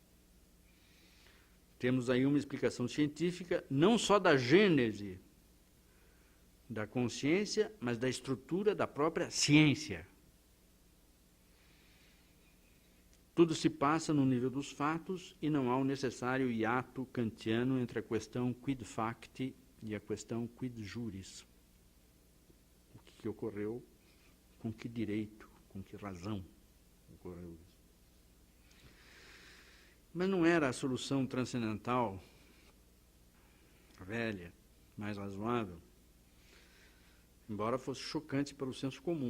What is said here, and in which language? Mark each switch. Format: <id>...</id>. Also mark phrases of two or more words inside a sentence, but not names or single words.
<pt>Temos aí uma explicação científica, não só da gênese da consciência, mas da estrutura da própria ciência. Tudo se passa no nível dos fatos e não há o necessário hiato kantiano entre a questão</pt> <la>quid facti</la> <pt>e a questão</pt> <la>quid juris.</la> <pt>O que ocorreu, com que direito, com que razão ocorreu isso. Mas não era a solução transcendental, velha, mais razoável, embora fosse chocante para o senso comum.</pt>